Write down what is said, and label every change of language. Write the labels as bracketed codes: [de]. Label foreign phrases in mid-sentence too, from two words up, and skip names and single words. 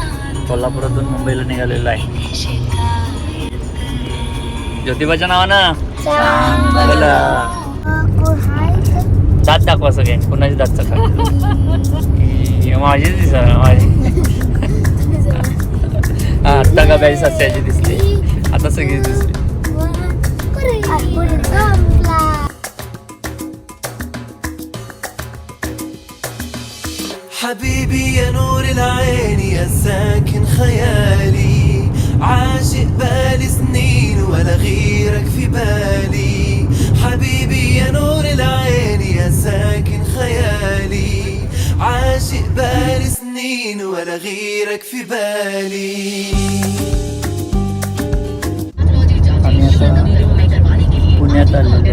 [mr] कोल्हापुरातून मुंबईला निघालेलो आहे. ज्योतिबाच्या नावानं बोला. दात दाखवा सगळे. कुणाची दात चका माझी दिसा माझी. हा आत्ता का बाई सस्याची दिसली. आता सगळी दिसली. [ar] حبيبي يا نور العين يا ساكن خيالي عاشق بالي سنين ولا غيرك في بالي حبيبي يا نور العين يا ساكن خيالي عاشق بالي سنين ولا غيرك في بالي. [mr] पुण्यात आलेलो.